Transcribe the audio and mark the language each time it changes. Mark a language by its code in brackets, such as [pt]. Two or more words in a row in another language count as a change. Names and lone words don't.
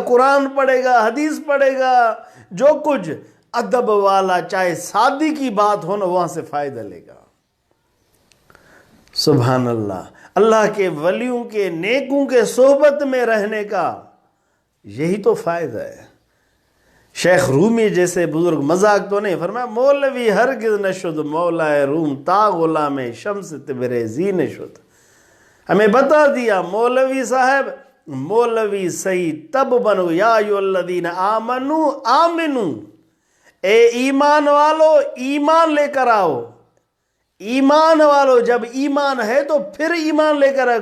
[ur] قرآن پڑھے گا، حدیث پڑھے گا، جو کچھ ادب والا چاہے سادی کی بات ہو نا وہاں سے فائدہ لے گا۔ [ar] سبحان اللہ، [ur] اللہ کے ولیوں کے نیکوں کے صحبت میں رہنے کا یہی تو فائدہ ہے۔ شیخ رومی جیسے بزرگ مذاق تو نہیں فرمایا، [fa] مولوی ہرگز نشد مولا روم تا غلام شمس تبریزی نشد۔ [ur] ہمیں بتا دیا مولوی صاحب، مولوی صحیح تب بنو، [ar] یا ایھا الذین آمنو آمنو، [ur] اے ایمان والو ایمان لے کر آؤ۔ ایمان والو جب ایمان ہے تو پھر ایمان لے کر آؤ۔